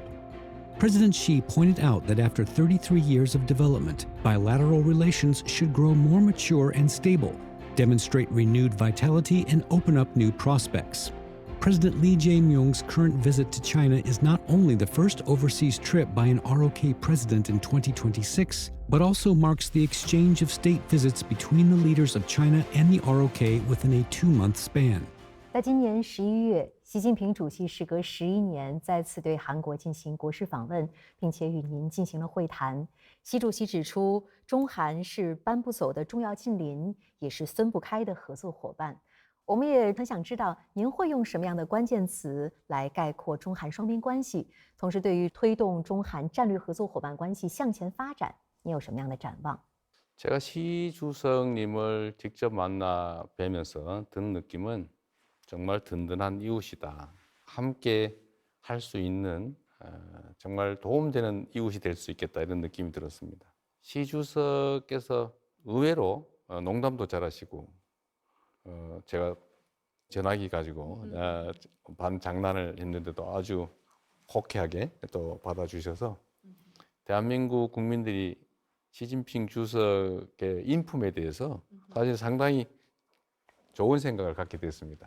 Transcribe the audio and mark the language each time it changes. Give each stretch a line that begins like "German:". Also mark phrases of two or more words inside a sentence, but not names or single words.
English: President Xi pointed out that after 33 years of development, bilateral relations should grow more mature and stable, demonstrate renewed vitality, and open up new prospects. President Lee Jae-myung's current visit to China is not only the first overseas trip by an ROK president in 2026, but also marks the exchange of state visits between the leaders of China and the ROK within a 2-month span.
Chinese: 在今年11月，习近平主席时隔11年再次对韩国进行国事访问，并且与您进行了会谈。习主席指出，中韩是搬不走的重要近邻，也是分不开的合作伙伴。我们也很想知道，您会用什么样的关键词来概括中韩双边关系？同时，对于推动中韩战略合作伙伴关系向前发展，您有什么样的展望？
Korean: 제가 시 주석님을 직접 만나 뵈면서 든 느낌은 정말 든든한 이웃이다. 함께 할 수 있는 정말 도움되는 이웃이 될 수 있겠다 이런 느낌이 들었습니다. 시 주석께서 의외로 농담도 잘하시고 제가 전화기 가지고 반 장난을 했는데도 아주 호쾌하게 또 받아주셔서 대한민국 국민들이 시진핑 주석의 인품에 대해서 사실 상당히 좋은 생각을 갖게 됐습니다.